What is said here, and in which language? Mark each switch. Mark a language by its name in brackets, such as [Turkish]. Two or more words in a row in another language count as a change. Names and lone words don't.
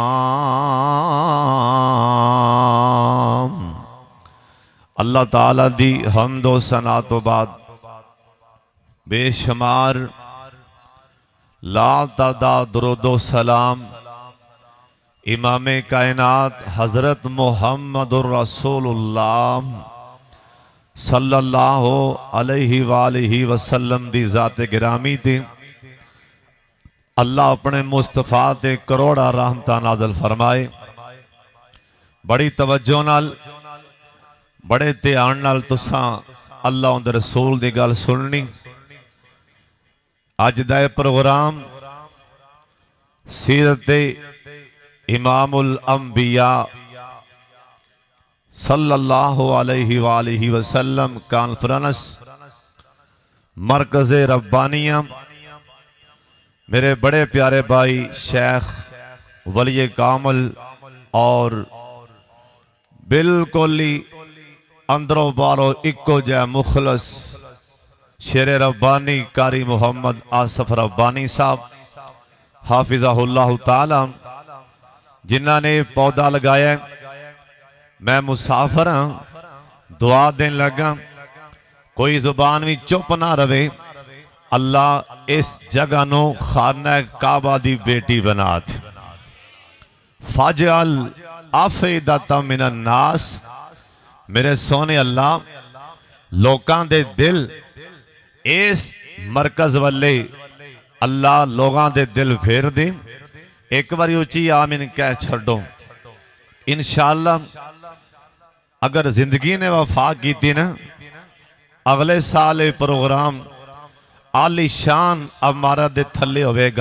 [Punjabi] اللہ تعالیٰ دی حمد و ثنا تو بعد بے شمار لا تعداد درود و سلام امام کائنات حضرت [Arabic] محمد رسول الله صلى الله عليه وسلم [Punjabi] دی ذات گرامی تھی. اللہ اپنے مصطفیٰ تے کروڑاں رحمتاں نازل فرمائے. بڑی توجہ نال بڑے دھیان نال تساں اللہ اوندے رسول دی گل سننی. اج دا پروگرام سیرت امام الانبیاء [Arabic] صلى الله عليه وسلم [Punjabi] کانفرنس مرکز ربانیہ میرے بڑے پیارے بھائی شیخ ولی کامل اور بالکل ہی اندروں باہروں اکو جئے مخلص شیر ربانی قاری محمد آصف ربانی صاحب [Arabic] حفظه الله تعالى, [Punjabi] جنہوں نے پودا لگایا. میں مسافر ہاں، دعا دین لگا، کوئی زبان بھی چپ نا رہے. اللہ اس جگہ نوں خانہ کعبہ دی بیٹی بنا دے. [Arabic] فاجعل أفئدة من الناس, [Punjabi] میرے سوہنے اللہ لوکاں دے دل اس مرکز والے اللہ لوکاں دے دل پھیر دے. اک واری اچی آمین کہہ چھڈو. انشاءاللہ اگر زندگی نے وفا کی تھی نا، اگلے سال یہ پروگرام عالیشان عمارہ دے تھلے ہووے گا.